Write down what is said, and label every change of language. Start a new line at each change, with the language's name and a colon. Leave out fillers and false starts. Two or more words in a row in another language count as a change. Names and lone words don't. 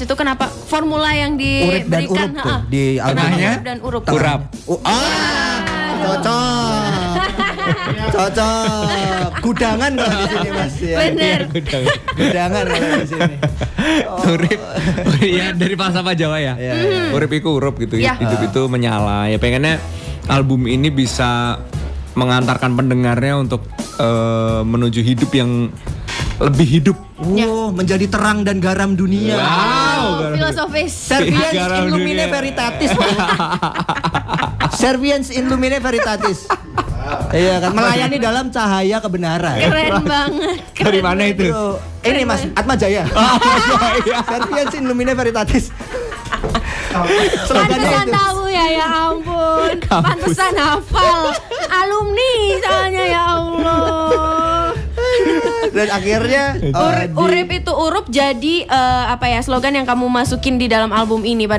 Indonesian: Itu kenapa formula yang Urip dan diberikan? Urup tuh di Kenapa albumnya? Urip dan Urup? Urap. Cocok. Gudangan kalau di sini, Mas ya. Bener. Gudangan kalau di sini. Urip. Ya dari falsafah Jawa ya.
Javanese: Urip iku urup gitu ya.
Indonesian: Ya. Hidup itu menyala. Ya pengennya album ini bisa mengantarkan pendengarnya untuk menuju hidup yang lebih hidup. Menjadi terang dan garam dunia. Wow, filosofis.
Latin: Serviens
Indonesian: Garam
Latin: in lumine
Indonesian: dunia.
Latin: veritatis. Serviens in lumine veritatis.
Indonesian: Iya kan, melayani dalam cahaya kebenaran. Keren banget. Dari mana itu? Ini Mas, Atma Jaya.
Latin: Serviens in lumine veritatis.
Indonesian: Slogannya Pantesan itu. tahu ya ampun. Pantesan hafal. Alumni soalnya
Arabic: ya Allah.
Indonesian: Dan akhirnya Urip itu Urup jadi apa ya, slogan yang kamu masukin di dalam album ini pada